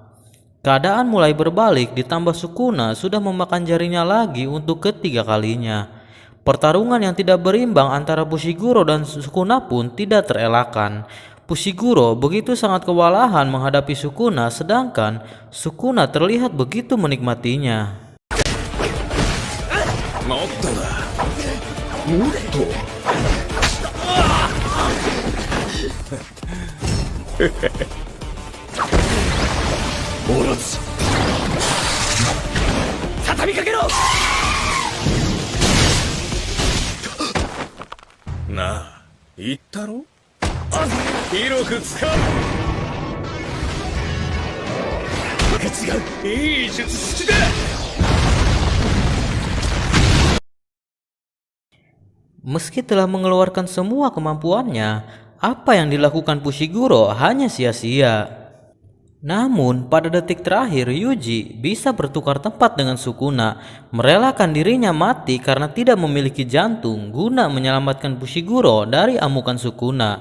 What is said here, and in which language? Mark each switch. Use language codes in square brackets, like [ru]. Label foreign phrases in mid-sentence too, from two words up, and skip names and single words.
[id] Keadaan mulai berbalik, ditambah Sukuna sudah memakan jarinya lagi untuk ketiga kalinya. Pertarungan yang tidak berimbang antara Fushiguro dan Sukuna pun tidak terelakkan. Fushiguro begitu sangat kewalahan menghadapi Sukuna, sedangkan Sukuna terlihat begitu menikmatinya. [ja] もっとだ。もっと。オロチ。畳みかけろ。なあ、言ったろ。広く使う。違う。いい術式だ。 [id] Meski telah mengeluarkan semua kemampuannya, apa yang dilakukan Fushiguro hanya sia-sia. Namun pada detik terakhir Yuji bisa bertukar tempat dengan Sukuna, merelakan dirinya mati karena tidak memiliki jantung guna menyelamatkan Fushiguro dari amukan Sukuna.